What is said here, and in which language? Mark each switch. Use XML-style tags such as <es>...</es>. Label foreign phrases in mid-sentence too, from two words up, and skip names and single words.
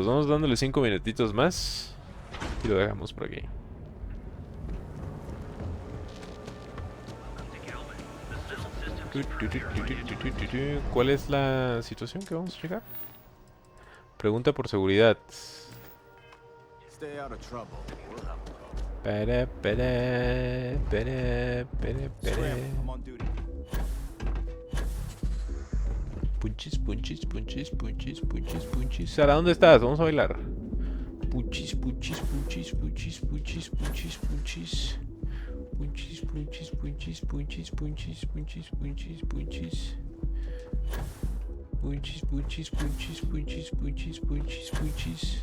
<es>Vamos dándole 5 minutitos más. Y lo dejamos por aquí. ¿Cuál es la situación que vamos a checar? Pregunta por seguridad. Punchis, punchis, punchis, punchis, punchis, punchis. Sara, ¿dónde estás? Vamos a bailar. Punchis, punchis, punchis, punchis, punchis, punchis, punchis. Punchis, punchis, punchis, punchis, punchis, punchis, punchis, punchis. Punchis, punchis, punchis, punchis, punchis, punchis, punchis.</es>